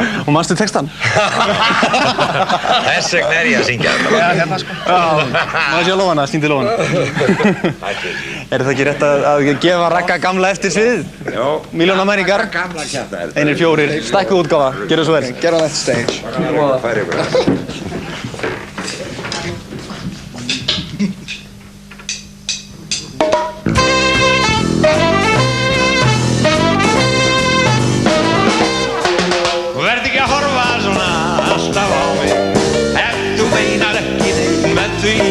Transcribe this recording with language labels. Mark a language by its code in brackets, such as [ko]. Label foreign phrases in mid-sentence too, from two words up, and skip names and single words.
[is] Og manstu textan? Þess vegna ég að syngja þetta. Já, hérna sko. Maður sé að lófana, sýndi lófana. Er það ekki rétt að gefa Ragga gamla eftir svið? Jó. Milljónamæringar. Gamla kjafta. Einir 4, stækkuð útgáfa. Gjörðu svo vel. [en] Get on that stage. [is] Færi ykkur. Verð ekki að horfa svona alltaf á mig ef þú meinar ekki neitt með því.